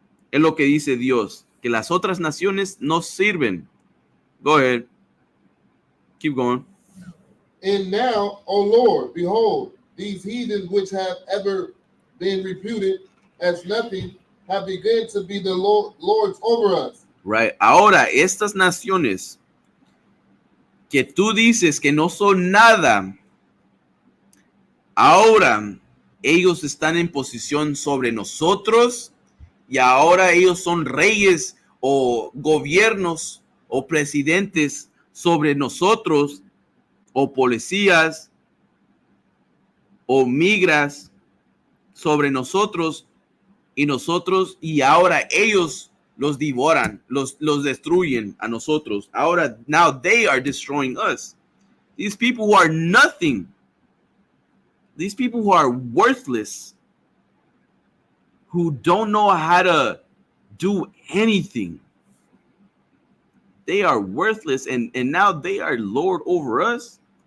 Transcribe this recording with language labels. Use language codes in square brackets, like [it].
[es] Es lo que dice Dios, que las otras naciones no sirven. [en] Go ahead. Keep going. And now, O Lord, behold, these heathens which have ever been reputed as nothing have begun to be the lords over us. Right. [es] Ahora, estas naciones que tú dices que no son nada, ahora ellos están en posición sobre nosotros y ahora ellos son reyes o gobiernos o presidentes sobre nosotros o policías o migras sobre nosotros y ahora ellos los devoran, los destruyen a nosotros. [en] Ahora, now they are destroying us. These people who are nothing, these people who are worthless, who don't know how to do anything, they are worthless, and now they are lord over us.